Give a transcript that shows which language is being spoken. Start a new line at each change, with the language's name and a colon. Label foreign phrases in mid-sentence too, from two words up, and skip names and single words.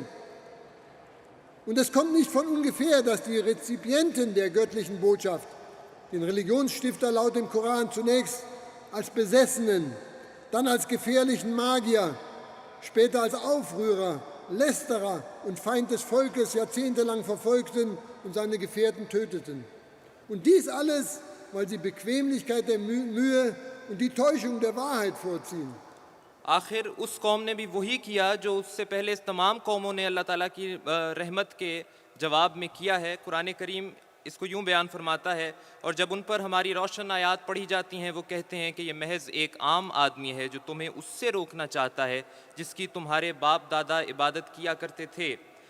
German: Und es kommt nicht von ungefähr, dass die Rezipienten der göttlichen Botschaft den Religionsstifter laut dem Koran zunächst als Besessenen, dann als gefährlichen Magier, später als Aufrührer, Lästerer und Feind des Volkes jahrzehntelang verfolgten und seine Gefährten töteten. Und dies alles, weil sie Bequemlichkeit der Mühe und die Täuschung der Wahrheit vorziehen.
Urdu: آخر اس قوم نے بھی وہی کیا جو اس سے پہلے اس تمام قوموں نے اللہ تعالیٰ کی رحمت کے جواب میں کیا ہے. قرآن کریم اس کو یوں بیان فرماتا ہے، اور جب ان پر ہماری روشن آیات پڑھی جاتی ہیں وہ کہتے ہیں کہ یہ محض ایک عام آدمی ہے جو تمہیں اس سے روکنا چاہتا ہے جس کی تمہارے باپ دادا عبادت کیا کرتے تھے.